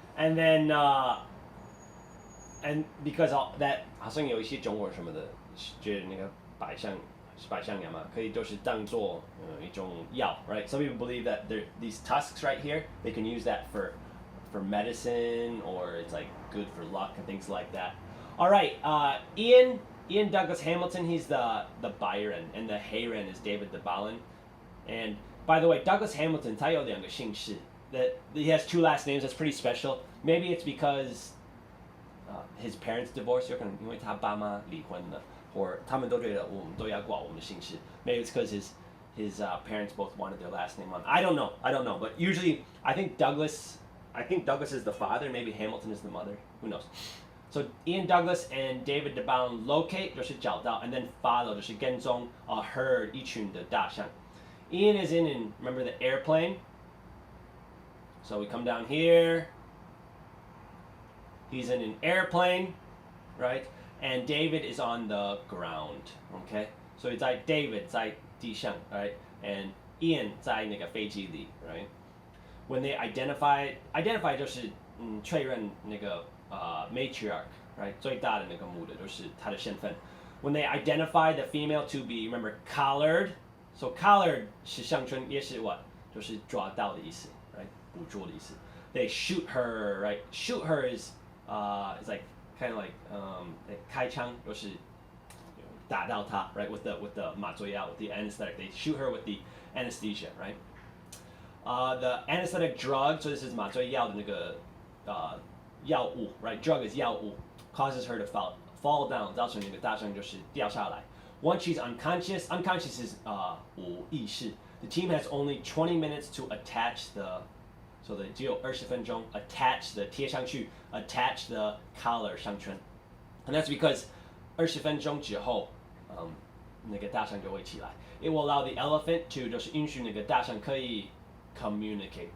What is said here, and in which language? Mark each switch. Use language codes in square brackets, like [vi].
[en] And then and because that [zh] 好像有一些中国什么的，觉得那个白象牙嘛，可以就是当做一种药，right? [en] Some people believe that these tusks right here, they can use that for medicine, or it's like good for luck and things like that. All right, Ian Douglas Hamilton, he's the Byron, and the Hayren is David DeBalin. And by the way, Douglas Hamilton, [zh] 他有2个姓氏. [en] That he has 2 last names. That's pretty special. Maybe it's because his parents divorced, [zh] 有可能因为他爸妈离婚了，或他们都觉得我们都要挂我们的姓氏. [en] Maybe it's because his parents both wanted their last name on. I don't know. But usually, I think Douglas is the father. Maybe Hamilton is the mother. Who knows? So Ian Douglas and David DeBalin locate [zh] 就是找到 [en] and then follow [zh] 就是跟踪 [en] a herd [zh] 一群的大象. [en] Ian is in remember the airplane. So we come down here. He's in an airplane, right? And David is on the ground. Okay. So it's like David [zh] 在地上, [en] right? And Ian [zh] 在那个飞机里, [en] right? When they identify [zh] 就是确认那个 [en] matriarch, right? [zh] 最大的那个母的就是她的身份. [en] When they identify the female to be, remember, collared. So collared [zh] 是象征也是 [en] what? [zh] 就是抓到的意思, right? [en] 捕捉的意思.They shoot her, right? Shoot her is like kind of like [zh] 开枪就是打到她, [en] right? With the 麻醉药, with the anesthetic. They shoot her with the anesthesia, right? The anesthetic drug, so this is [zh] 麻醉药的那个药物, [en] right? Drug is 药物, causes her to fall down, [zh] 造成那个大象就是掉下来. [en] Once she's unconscious is 无意识. The team has only 20 minutes to attach so [zh] 只有20分钟 [en] attach [zh] 贴上去 [en] attach the collar [zh] 上圈. [en] And that's because [zh] 20分钟之后那个大象就会起来. [en] It will allow the elephant to [zh] 就是允许那个大象可以 [en] communicate.